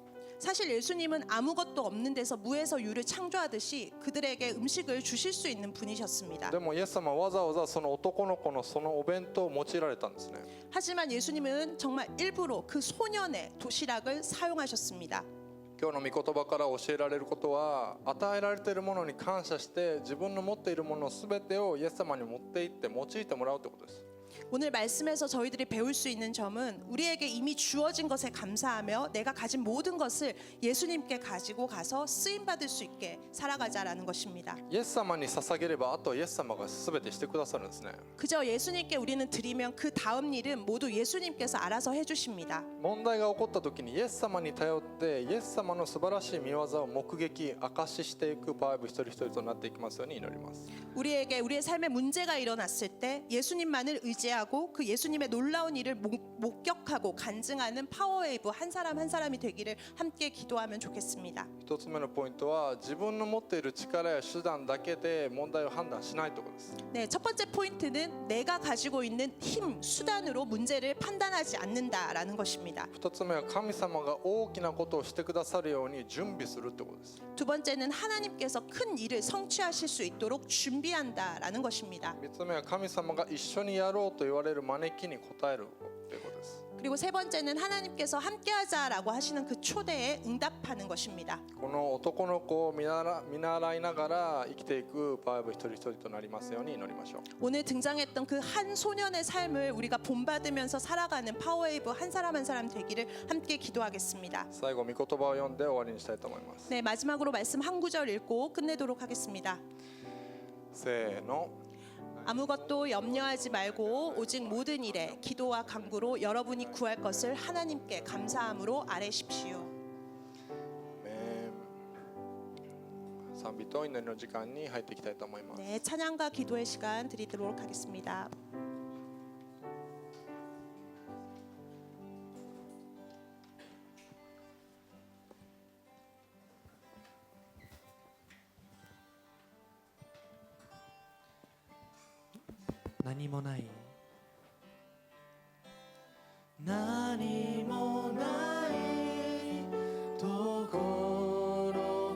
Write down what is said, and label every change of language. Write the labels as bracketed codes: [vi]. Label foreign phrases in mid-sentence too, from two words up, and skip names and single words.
[ko] 사실 예수님은 아무것도 없는 데서 무에서 유를 창조하듯이 그들에게 음식을 주실 수 있는 분이셨습니다. [ja] でもイエス様はわざわざその男の子のそのお弁当を用いられたんですね。 [ko] 하지만 예수님은 정말 일부러 그 소년의 도시락을 사용하셨습니다. [ja] 今日の御言葉から教えられることは与えられているものに感謝して自分の持っているものすべてをイエス様に持って行って用いてもらうということです。 [ko] 오늘 말씀에서 저희들이 배울 수 있는 점은 우리에게 이미 주어진 것에 감사하며 내가 가진 모든 것을 예수님께 가지고 가서 쓰임 받을 수 있게 살아가자라는 것입니다. [ja] イエス様に捧げればあとはイエス様が全てしてくださるんですね。 [ko] 그저 예수님께 우리는 드리면 그 다음 일은 모두 예수님께서 알아서 해주십니다. [ja] 問題が起こった時にイエス様に頼ってイエス様の素晴らしい見業を目撃証ししていくバイブ一人一人となっていきますように祈ります。 [ko] 우리에게 우리의 삶에 문제가 일어났을 때 예수님만을 의지하고 그 예수님의 놀라운 일을 목격하고 간증하는 파워웨이브 한 사람 한 사람이 되기를 함께 기도하면 좋겠습니다. [ja] 一つ目のポイントは自分の持っている力や手段だけで問題を判断しないということです。 [ko] 네, 첫 번째 포인트는 내가 가지고 있는 힘, 수단으로 문제를 판단하지 않는다라는 것입니다. [ja] 二つ目は神様が大きなことをしてくださるように準備するということです。 [ko] 두 번째는 하나님께서 큰 일을 성취하실 수 있도록 준비한다라는 것입니다. [ja] 三つ目は神様が一緒にやろうと言われる招きに応えるということです。 [ko] 그리고 세 번째는 하나님께서 함께하자라고 하시는 그 초대에 응답하는 것입니다. [ja] この男の子を見習いながら生きていくバイブ一人一人となりますように祈りましょう。 [ko] 오늘 등장했던 그 한 소년의 삶을 우리가 본받으면서 살아가는 파워웨이브 한 사람 한 사람 되기를 함께 기도하겠습니다. [ja] 最後御言葉を読んで終わりにしたいと思います。 [ko] 네, 마지막으로 말씀 한 구절 읽고 끝내도록 하겠습니다. [ja] せーの。 [ko] 아무것도 염려하지 말고 오직 모든 일에 기도와 간구로 여러분이 구할 것을 하나님께 감사함으로 아뢰십시오. [ja] 賛美と祈りの時間に入っていきたいと思います。 [ko] 네, 찬양과 기도의 시간 드리도록 하겠습니다. [ja] 何もない何もないところ